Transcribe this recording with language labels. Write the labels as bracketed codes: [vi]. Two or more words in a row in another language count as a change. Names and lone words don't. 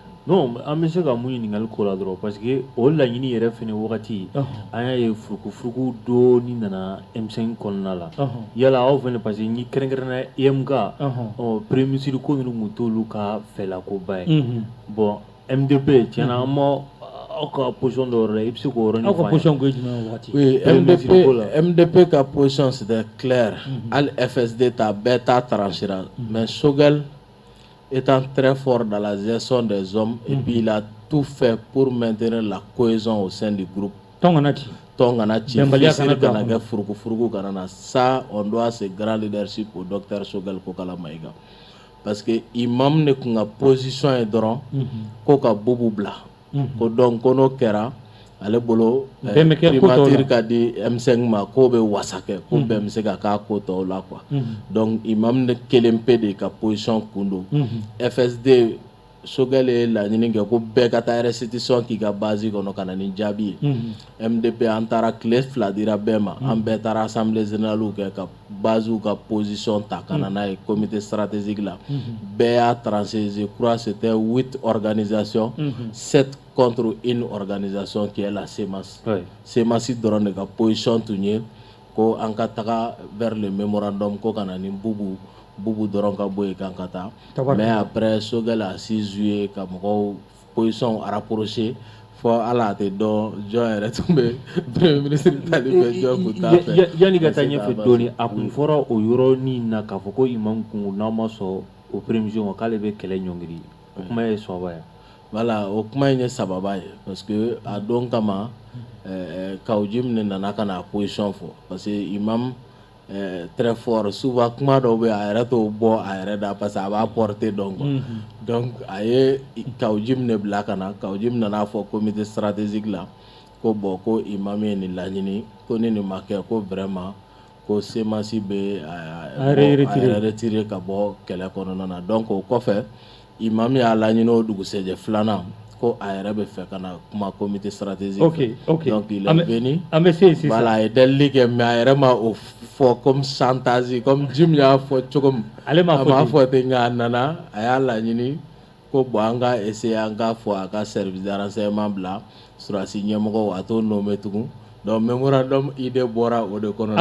[bm] non an bɛ se ka mun ɲininkali k'o la dɔrɔn [fr] parce que [bm] o laɲini yɛrɛ fɛnɛ wagati an y'a ye furukufuruku dɔɔni nana M5 kɔnɔna la yala aw fɛnɛ parce que ni kɛrɛnkɛrɛnna EMK [fr] premier ministre [bm] ko ninnu kun t'olu ka fɛlakoba ye bon MDP tiɲɛna an ma aw ka position dɔ yɔrɔ la i bɛ se k'o yɔrɔnin fɔ an ye. Aw ka position ko ye jumɛn ye wagati? [fr] Oui, MDP ka position c'était clair. [bm] Hali FSD ta bɛɛ ta [fr] tranchera mais Choguel étant très fort dans la gestion des hommes et puis il a tout fait pour maintenir la cohésion au sein du groupe. [bm] Tonganati. Fisiri kana kɛ furuku kana na [fr] ça on doit ce grand leadership au docteur Choguel Kokala Maïga parce que [bm] imam ne kun ka position ye dɔrɔn ko ka bubu bila ko donc ko n'o kɛra ale bolo primature ka di M5 ma ko bɛ wasa kɛ ko bɛɛ bɛ se ka k'a ko tɔw la [fr] quoi donc [bm] imam ne kelen pe de ka position kun don FSD Choguel ye laɲini kɛ ko bɛɛ ka taa restitution k'i ka base kɔnɔ ka na ni jaabi ye MDP an taara tile 2 dira bɛɛ ma an bɛɛ taara [fr] assemblée générale [bm] kɛ ka base ka position ta ka na n'a ye [fr] comité stratégique [bm] la bɛɛ y'a [fr] tranché je crois c'était 8 organisations 7 contre une organisation qui est la CEMAS [bm] CEMAS dɔrɔn de ka position tun ye ko an ka taga [fr] vers le mémorandum [bm] ko ka na ni bubu dɔrɔn ka bɔ yen kan ka taa [fr] mais après [bm] Choguel a 6 juillet ka mɔgɔw [fr] position rapproché [bm] fɔ ala tɛ dɔn jɔn yɛrɛ tun bɛ [fr] premier ministre [bm] tali fɛ jɔn kun t'a fɛ yanni ka taa ɲɛfɛ dɔɔni a kun fɔra o yɔrɔnin na k'a fɔ ko imam kun n'aw ma sɔn o [fr] premier ministre [bm] k'ale bɛ kɛlɛ ɲɔngiri o kuma ye sababa ye voilà o kuma in ye sababa ye [fr] parce que [bm] a don kama Kawujim ne nana ka na position fɔ [fr] parce que imam très fort souvent [bm] kuma dɔw bɛ a yɛrɛ t'o bɔ a yɛrɛ da [fr] parce que [bm] a b'a porter dɔn [fr] quoi donc [bm] a ye Kawujim ne bila ka na Kawujim nana fɔ [fr] comité stratégique [bm] la ko bon ko imam ye nin laɲini ko ni nin ma kɛ ko vraiment ko CEMAS bɛ a retiré ka bɔ kɛlɛ kɔnɔna na donc o kɔfɛ imam y'a laɲini o dugusɛjɛ filanan ko a yɛrɛ bɛ fɛ ka na kuma [fr] comité stratégique donc il est venu voilà [bm] a ye delili kɛ mais a yɛrɛ ma o fɔ [fr] comme chantage comme [bm] Jim y'a fɔ cogo min a ma fɔ ten nka a nana a y'a laɲini ko bon an ka essayer an ka fɔ a ka [fr] service de renseignement [bm] bila surasi ɲɛmɔgɔw a t'o nommé tugun [fr] donc mémorandum idée [bm] bɔra o de kɔnɔ.